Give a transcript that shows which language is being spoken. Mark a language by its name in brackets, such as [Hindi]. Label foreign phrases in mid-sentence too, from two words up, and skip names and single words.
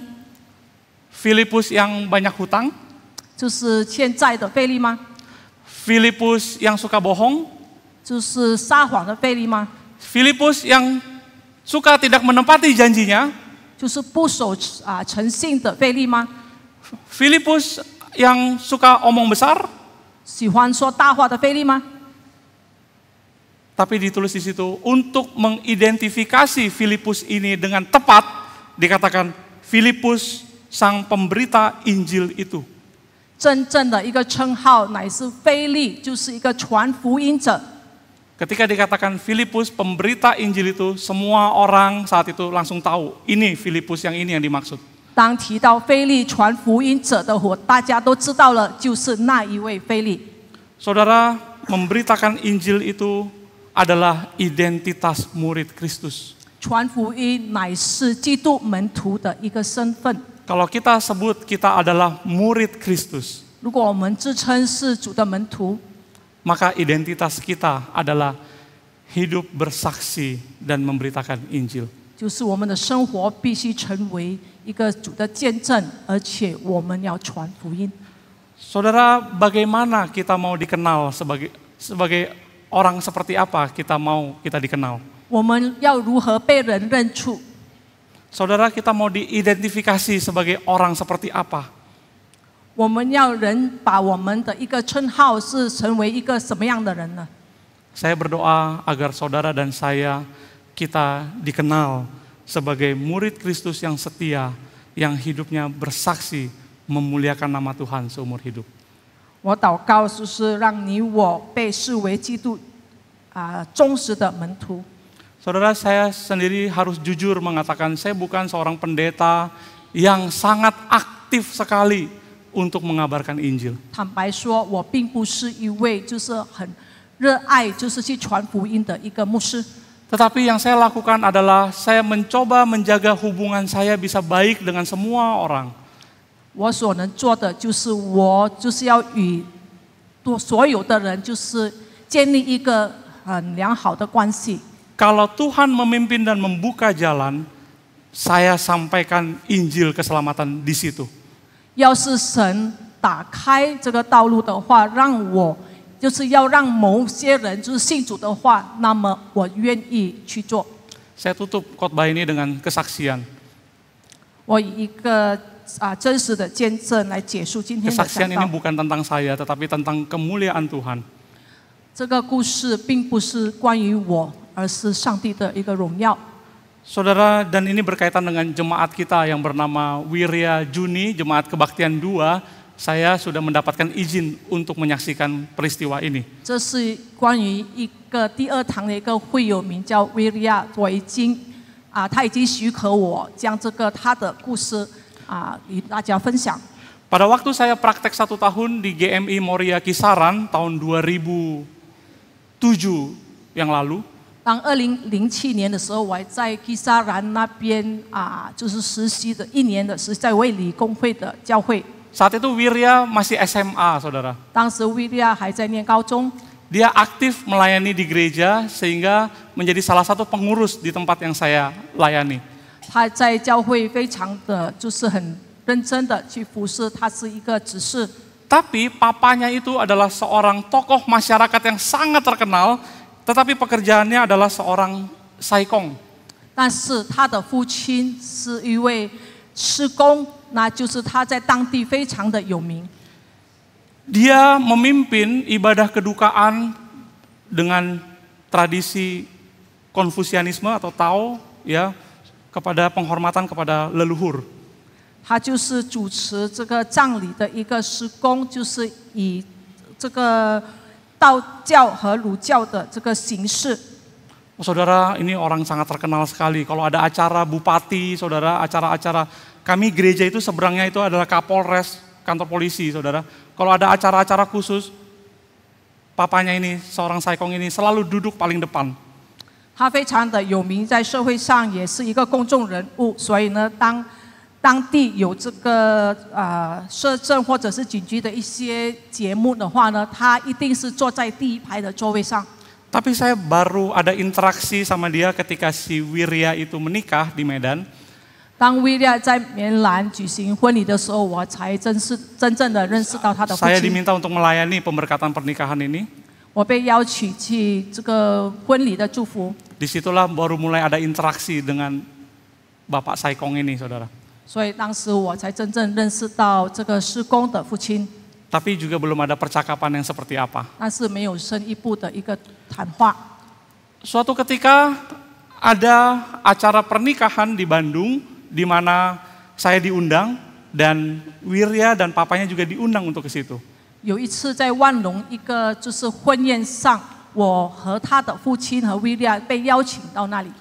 [Indonesian] Filipus yang banyak hutang? [Chinese] 就是欠债的腓利吗？ [Indonesian] Filipus yang suka bohong? [Chinese] 就是撒谎的腓利吗？ [Indonesian] Filipus yang suka tidak menepati janjinya? [Chinese] 就是不守诚信的腓利吗？ [Indonesian] Filipus yang suka omong besar? [Chinese] 喜欢说大话的腓利吗？ [Indonesian] Tapi ditulis di situ, untuk mengidentifikasi Filipus ini dengan tepat, dikatakan Filipus sang pemberita Injil itu. [Chinese] 真正的一个称号乃是腓利，就是一个传福音者。 [Indonesian] Ketika dikatakan Filipus pemberita Injil itu, semua orang saat itu langsung tahu, ini Filipus yang ini yang dimaksud. [Chinese] 当提到腓利传福音者的火，大家都知道了，就是那一位腓利。 [Indonesian] Saudara, memberitakan Injil itu adalah identitas murid Kristus. [Chinese] 传福音乃是基督门徒的一个身份。 [Indonesian] Kalau kita sebut kita adalah murid Kristus, [Chinese] 如果我们自称是主的门徒， [Indonesian] maka identitas kita adalah hidup bersaksi dan memberitakan Injil. [Chinese] 就是我们的生活必须成为一个主的见证，而且我们要传福音。 [Indonesian] Saudara, bagaimana kita mau dikenal sebagai orang seperti apa kita dikenal? [Chinese] 我们要如何被人认出？ [Indonesian] Saudara, kita mau diidentifikasi sebagai orang seperti apa? [Chinese] 我们要人把我们的一个称号是成为一个什么样的人呢？ [Indonesian] Saya berdoa agar saudara dan saya kita dikenal sebagai murid Kristus yang setia, yang hidupnya bersaksi memuliakan nama Tuhan seumur hidup. [Chinese] 我祷告就是让你我被视为基督忠实的门徒。 [Indonesian] Saudara, saya sendiri harus jujur mengatakan saya bukan seorang pendeta yang sangat aktif sekali untuk mengabarkan Injil. [Chinese] 坦白说，我并不是一位就是很热爱就是去传福音的一个牧师。 [Indonesian] Tetapi yang saya lakukan adalah saya mencoba menjaga hubungan saya bisa baik dengan semua orang. [Chinese] 我所能做的就是我就是要与所有的人就是建立一个很良好的关系。 [Indonesian] Kalau Tuhan memimpin dan membuka jalan, saya sampaikan Injil keselamatan di situ. [Chinese] 要是神打开这个道路的话，让我就是要让某些人就是信主的话，那么我愿意去做。 [Indonesian] Saya tutup khotbah ini dengan kesaksian. [Chinese] 我以一个真实的见证来结束今天的讲 [Indonesian] Kesaksian [Chinese] 道 [Indonesian] ini。bukan tentang saya, tetapi tentang kemuliaan Tuhan. [Chinese] 这个故事并不是关于我，而是上帝的一个荣耀。 [Indonesian] Saudara, dan ini berkaitan dengan jemaat kita yang bernama Wirya Juni, Jemaat Kebaktian 2. Saya sudah mendapatkan izin untuk menyaksikan peristiwa ini. [Chinese] 这是关于一个第二堂的一个会友，名叫维利亚，他已经许可我将他的故事与大家分享。 [Indonesian] Pada waktu saya praktek 1 tahun di GMI Moria Kisaran tahun 2007 yang lalu, [Chinese] 当2007年的时候，我还在基沙兰那边就是实习的1年的实习，在卫理公会的教会。 [Indonesian] saat itu Wirya masih SMA, saudara. [Chinese] 当时维利亚还在念高中， [Indonesian] Dia aktif melayani di gereja sehingga menjadi salah satu pengurus di tempat yang saya layani. [Chinese] 他在教会非常的就是很认真的去服侍，他是一个执事。 [Indonesian] Tapi papanya itu adalah seorang tokoh masyarakat yang sangat terkenal, tetapi pekerjaannya adalah seorang saikong. [Chinese] 但是他的父亲是一位施工，那就是他在当地非常的有名。 [Indonesian] Dia memimpin ibadah kedukaan dengan tradisi Konfusianisme atau Tao, ya, kepada penghormatan kepada leluhur. [Chinese] 他就是主持这个葬礼的一个施工，就是以这个道教和儒教的这个形式。 [Indonesian] Saudara, ini orang sangat terkenal sekali. Kalau ada acara bupati, saudara, acara-acara kami gereja itu seberangnya itu adalah Kapolres, kantor polisi, saudara. Kalau ada acara-acara khusus, papanya ini, seorang saikong ini selalu duduk paling depan. [Chinese] 他非常的有名，在社会上也是一个公众人物，所以呢，当地有这个社政或者是警局的一些节目的话呢，他一定是坐在第一排的座位上。 [Indonesian] Tapi saya baru ada interaksi sama dia ketika si Wirya itu menikah di Medan. [Chinese] 当威廉在棉兰举行婚礼的时候，我才真正的认识到他的父 [Indonesian] Saya [Chinese] 亲。 [Indonesian] diminta untuk melayani pemberkatan pernikahan ini. [Chinese] 我被邀请去这个婚礼的祝福， [Indonesian] Disitulah baru mulai ada interaksi dengan Bapak Saikong ini, saudara. [Chinese] 所以当时我才真正认识到这个施工的父亲， [Indonesian] Tapi juga belum ada percakapan yang seperti apa. [Chinese] 但是没有深一步的一个谈话。 [Indonesian] Suatu ketika ada acara pernikahan di Bandung di mana saya diundang dan Wirya dan papanya juga diundang untuk ke situ. [Chinese] 有一次在万隆一个就是婚宴上，我和他的父亲和威廉被邀请到那里。